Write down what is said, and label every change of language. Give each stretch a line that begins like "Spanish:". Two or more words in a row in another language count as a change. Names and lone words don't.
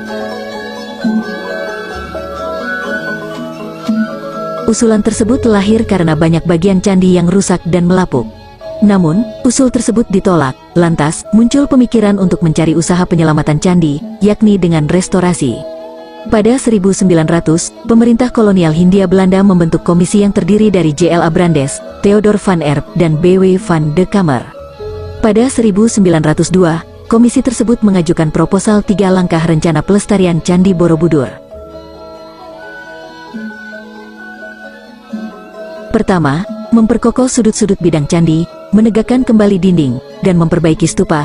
Indonesian: Usulan tersebut lahir karena banyak bagian candi yang rusak dan melapuk. Namun, usul tersebut ditolak. Lantas, muncul pemikiran untuk mencari usaha penyelamatan candi, yakni dengan restorasi. Pada 1900, pemerintah kolonial Hindia Belanda membentuk komisi yang terdiri dari J.L.A. Brandes, Theodor van Erp, dan B.W. van de Kamer. Pada 1902, komisi tersebut mengajukan proposal 3 langkah rencana pelestarian Candi Borobudur. Pertama, memperkokoh sudut-sudut bidang candi, menegakkan kembali dinding, dan memperbaiki stupa.